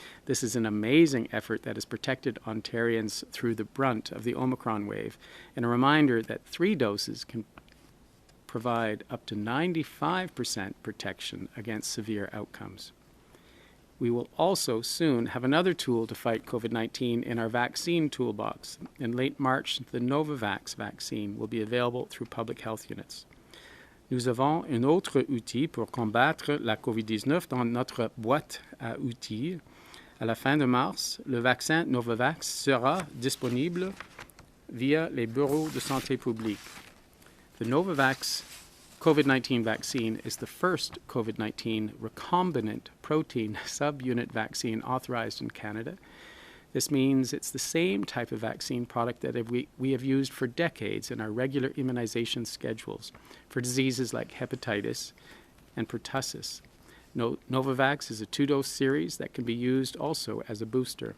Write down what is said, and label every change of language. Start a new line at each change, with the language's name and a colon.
English: This is an amazing effort that has protected Ontarians through the brunt of the Omicron wave, and a reminder that 3 doses can provide up to 95% protection against severe outcomes. We will also soon have another tool to fight COVID-19 in our vaccine toolbox. In late March, the Novavax vaccine will be available through public health units.
French: Nous avons un autre outil pour combattre la COVID-19 dans notre boîte à outils. À la fin de mars, le vaccin Novavax sera disponible via les bureaux de santé publique.
English: The Novavax COVID-19 vaccine is the first COVID-19 recombinant protein subunit vaccine authorized in Canada. This means it's the same type of vaccine product that we have used for decades in our regular immunization schedules for diseases like hepatitis and pertussis. Novavax is a 2-dose series that can be used also as a booster.